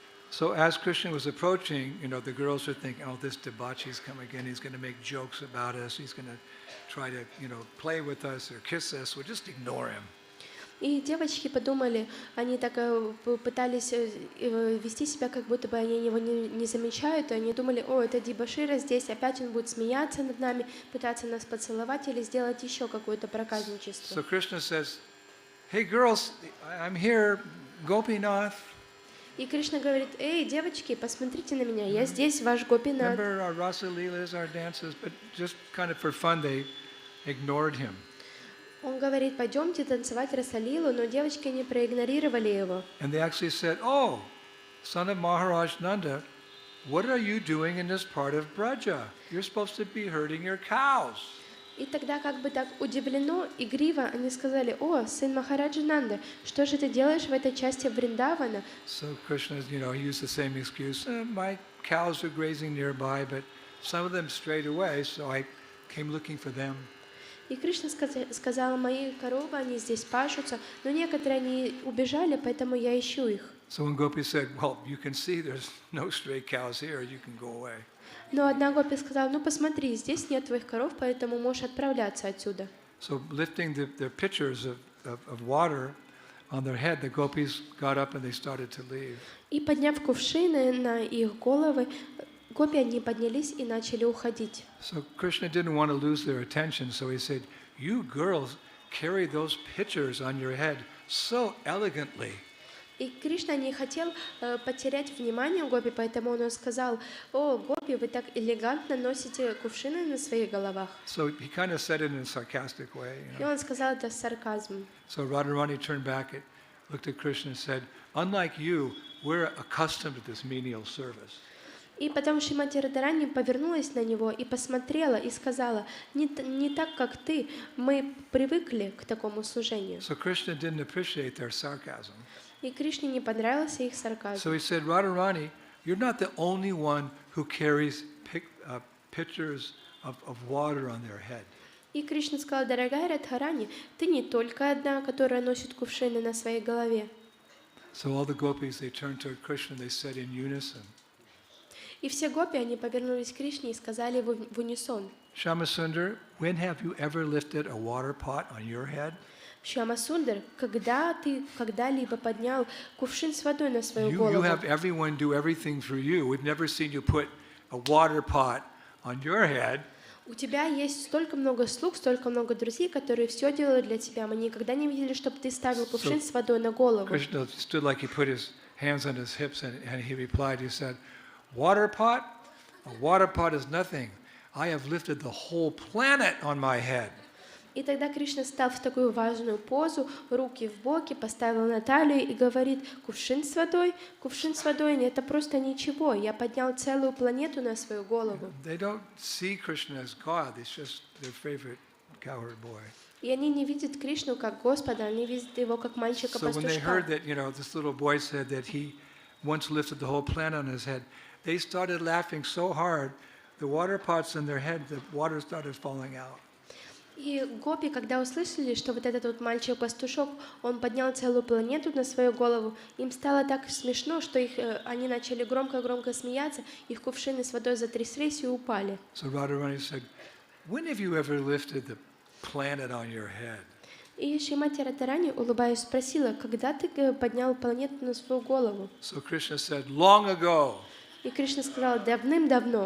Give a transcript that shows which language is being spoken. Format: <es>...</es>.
<en>So as Krishna was approaching, the girls were thinking, "Oh, this debauchee's come again. He's going to make jokes about us. He's going to try to, play with us or kiss us. We'll just ignore him."</en> <ru>И девочки подумали, они так пытались вести себя, как будто бы они его не замечают, и они думали: «О, это дебошира здесь, опять он будет смеяться над нами, пытаться нас поцеловать или сделать еще какое-то проказничество».</ru> <en>So Krishna says, "Hey girls, I'm here, Gopinath."</en> <ru>И Кришна говорит: «Эй, девочки, посмотрите на меня, я здесь, ваш Гопинат».</ru> <en>Remember our rasa leelas, our dances, but just kind of for fun they ignored him.</en> <ru>Он говорит: «Пойдемте танцевать расалилу», но девочки не проигнорировали его.</ru> <en>And they actually said, "Oh, son of Maharaj Nanda, what are you doing in this part of Braja? You're supposed to be herding your cows."</en> <ru>И тогда как бы так удивленно, игриво они сказали: «О, сын Махараджа Нанда, что же ты делаешь в этой части Вриндавана?»</ru> <en>So Krishna, he used the same excuse. My cows are grazing nearby, but some of them strayed away, so I came looking for them.</en> <ru>И Кришна сказал: «Мои коровы, они здесь пашутся, но некоторые они убежали, поэтому я ищу их».</ru> <en>So when Gopi said, "Well, you can see there's no stray cows here, you can go away."</en> <ru>Но одна гопи сказала: «Ну посмотри, здесь нет твоих коров, поэтому можешь отправляться отсюда».</ru> <en>So lifting their pitchers of water on their head, the gopis got up and they started to leave.</en> <ru>И подняв кувшины на их головы, гопи они поднялись и начали уходить.</ru> <en>So Krishna didn't want to lose their attention, so he said, "You girls carry those pitchers on your head so elegantly."</en> <ru>И Кришна не хотел потерять внимание гопи, поэтому он сказал: «О, гопи, вы так элегантно носите кувшины на своих головах».</ru> <en>So he kind of said it in a sarcastic way.</en> <ru>И он сказал это с сарказмом.</ru> <en>So Radharani turned back, looked at Krishna and said, "Unlike you, we're accustomed to this menial service."</en> <ru>И потом Шримати Радхарани повернулась на него и посмотрела и сказала: не так, как ты, мы привыкли к такому служению.</ru> <en>So Krishna didn't appreciate their sarcasm.</en> <ru>И Кришне не понравился их сарказм.</ru> <en>So he said, Radharani, you're not the only one who carries pitchers of water on their head.</en> <ru>И Кришна сказал: дорогая Радхарани, ты не только одна, которая носит кувшины на своей голове.</ru> <en>So all the gopis, they turned toward Krishna, they said in unison,</en> <ru>И все гопи, они повернулись к Кришне и сказали в унисон:</ru> <en>Shyamasundar, when have you ever lifted a water pot on your head?</en> <ru>Шьямасундар, когда ты когда-либо поднял кувшин с водой на свою</ru> <en>You</en> <ru>голову?</ru> <en>have everyone do everything for you. We've never seen you put a water pot on your head.</en> <ru>У тебя есть столько много слуг, столько много друзей, которые все делают для тебя. Мы никогда не видели, чтобы ты ставил кувшин с водой на голову.</ru> <en>Krishna stood like he put his hands on his hips and he replied, he said, water pot? A water pot is nothing. I have lifted the whole planet on my head.</en> <ru>И тогда Кришна стал в такую важную позу, руки в боки, поставил на талию и говорит: кувшин с водой, это просто ничего. Я поднял целую планету на свою голову.</ru> <en>They don't see Krishna as God. It's just their favorite cowherd boy.</en> <ru>И они не видят Кришну как Господа, они видят его как</ru> <en>So when they heard that, this little boy said that he once lifted the whole planet on his head, they started laughing so hard, the water pots in their head, the water started falling out.</en> <ru>И гопи, когда услышали, что вот этот вот мальчик-пастушок, он поднял целую планету на свою голову, им стало так смешно, что они начали громко-громко смеяться, их кувшины с водой затряслись и упали.</ru> <en>So Radharani said, when have you ever lifted the planet on your head?</en> <ru>И Шримати Радхарани, улыбаясь, спросила: когда ты поднял планету на свою голову?</ru> <en>So Krishna said, long ago,</en> <ru>И Кришна сказал: давным-давно.</ru>